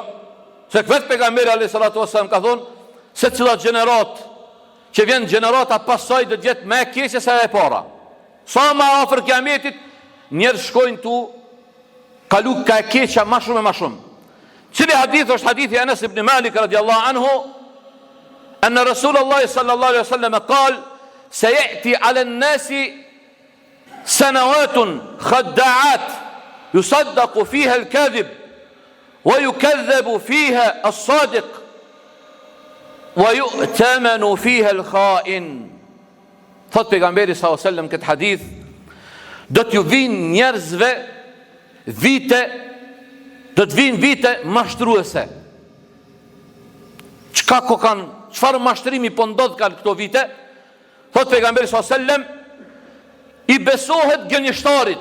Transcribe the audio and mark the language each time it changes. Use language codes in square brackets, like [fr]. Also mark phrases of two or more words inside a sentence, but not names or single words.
[sq] Se vetë pejgamberi [ar] عليه الصلاة والسلام [sq] ka thonë se cila gjenerat që vjen gjenerata pas saj do të jetë më e keqe se e para. Sa më afër kiametit njerëz shkojnë tu kalu ka e keqja më shumë e më shumë. Cili hadith është hadithi [ar] Anas ibn Malik رضي الله عنه أن رسول الله صلى الله عليه وسلم قال سيأتي على الناس سنوات خداعات يصدق فيها الكاذب ويكذب فيها الصادق ويؤتمن فيها الخائن. [sq] Thot pejgamberi [ar] صلى الله عليه وسلم [sq] këtë hadith, do t'ju vinë njerëzve vite, do të vinë vite mashtruese. Çka ko kanë, çfarë mashtrimi po ndodh kanë këto vite? Thot pejgamberi [ar] صلى الله عليه وسلم, [sq] i besohet gënjeshtarit.